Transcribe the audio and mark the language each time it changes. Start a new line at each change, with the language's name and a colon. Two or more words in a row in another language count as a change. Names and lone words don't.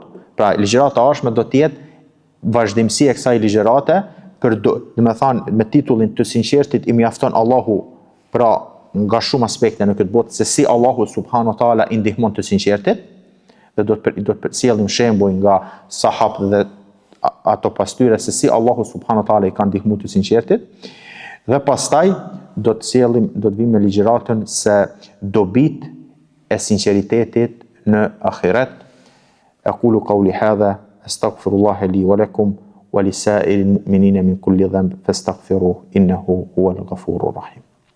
Albanian: Pra ligjërata e ardhshme do të jetë vazhdimsi e kësaj ligjërate, me titullin të sinqertit i mjafton Allahu, pra nga shumë aspekte në këtë botë, se si Allahu
Arabic: سبحانه وتعالى
Albanian: i ndihmon të sinqertit, dhe do të sjellim shembuj nga sahabët dhe ato pas tyre se si Allahu
Arabic: سبحانه وتعالى
Albanian: i ka ndihmuar të sinqertit. Dhe pastaj do të vim me ligjëratën se dobit e sinqeritetit në ahiret.
Arabic: أقول قولي هذا أستغفر الله لي ولكم ولسائر المؤمنين من كل ذنب فاستغفروه إنه هو الغفور الرحيم.